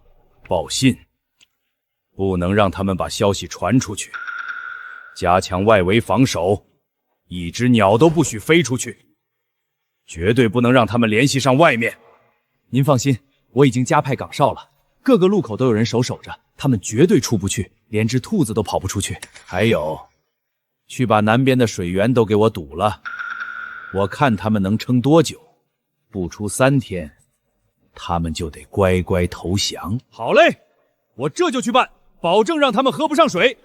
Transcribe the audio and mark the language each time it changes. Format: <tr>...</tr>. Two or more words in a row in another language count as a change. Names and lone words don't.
<zh>報信，不能讓他們把消息傳出去，加強外圍防守，一隻鳥都不許飛出去，絕對不能讓他們聯繫上外面。您放心，我已經加派崗哨了，各個路口都有人守着，他們絕對出不去，連隻兔子都跑不出去。還有，去把南邊的水源都給我堵了，我看他們能撐多久，不出3天，他們就得乖乖投降。好嘞，我這就去辦，保證讓他們喝不上水。</zh>